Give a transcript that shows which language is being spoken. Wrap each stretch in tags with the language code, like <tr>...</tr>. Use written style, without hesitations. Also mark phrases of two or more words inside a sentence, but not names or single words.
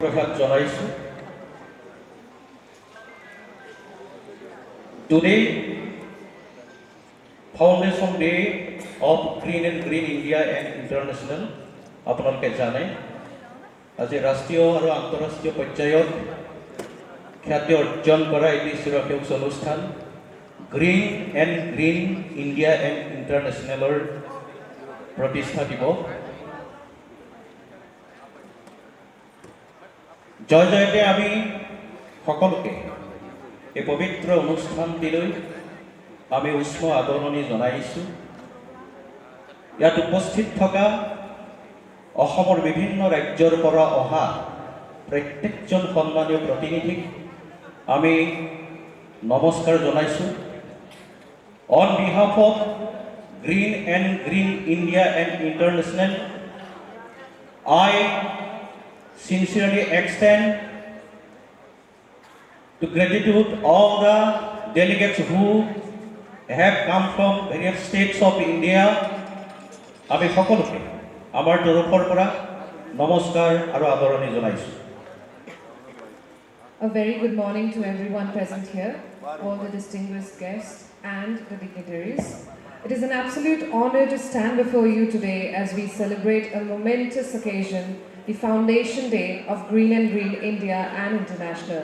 <en>Today, Foundation Day of Green and Green India and International</en> <as>আপোনালোকে জানে আজি ৰাষ্ট্ৰীয় আৰু আন্তঃৰাষ্ট্ৰীয় পৰ্যায়ত খ্যাতি অৰ্জন কৰা এটি সুৰক্ষিত অনুষ্ঠান গ্ৰীণ এণ্ড গ্ৰীণ ইণ্ডিয়া এণ্ড ইণ্টাৰনেশ্যনেলৰ প্ৰতিষ্ঠা দিৱস জয়তে আমি সকলোকে এই পবিত্ৰ অনুষ্ঠানটিলৈ আমি উষ্ম আদৰণি জনাইছোঁ। ইয়াত উপস্থিত থকা অসমৰ বিভিন্ন ৰাজ্যৰ পৰা অহা প্ৰত্যেকজন সন্মানীয় প্ৰতিনিধিক আমি নমস্কাৰ জনাইছোঁ।</as> <en>On behalf of Green and Green India and International, I sincerely extend to gratitude all the delegates who have come from various states of India.</en> <as>আমি সকলোকে আমাৰ তৰফৰ পৰা নমস্কাৰ আৰু আদৰণি জনাইছোঁ।</as> <en>A very good morning to everyone present here, all the distinguished guests and the dignitaries. It is an absolute honor to stand before you today as we celebrate a momentous occasion, the Foundation Day of Green and Green India and International.</en>